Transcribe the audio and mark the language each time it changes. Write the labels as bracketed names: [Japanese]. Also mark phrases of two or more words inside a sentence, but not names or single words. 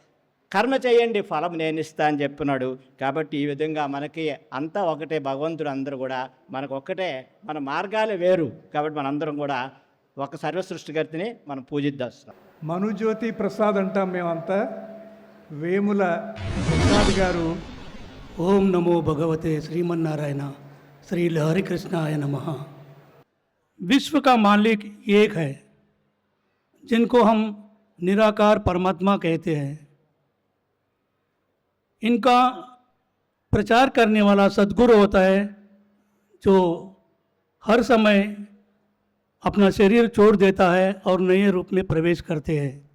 [Telugu] ఎందుకంటే కర్మ చేయండి ఫలం నేను ఇస్తా అని చెప్పినాడు. కాబట్టి ఈ విధంగా మనకి అంతా ఒకటే, భగవంతుడు అందరూ కూడా మనకు ఒక్కటే, మన మార్గాలు వేరు. కాబట్టి మనందరం కూడా ఒక సర్వ సృష్టికర్తని మనం పూజిద్దాం. మనుజ్యోతి ప్రసాద్ అంటాం మేమంతా. వేముల ప్రసాద్ గారు [Sanskrit] ओम नमो भगवते श्रीमन्नारायण श्री लहरी कृष्णाय नमः। [Hindi] विश्व का मालिक एक है, जिनको हम निराकार परमात्मा कहते हैं। इनका प्रचार करने वाला सद्गुरु होता है, जो हर समय अपना शरीर छोड़ देता है और नए रूप में प्रवेश करते हैं।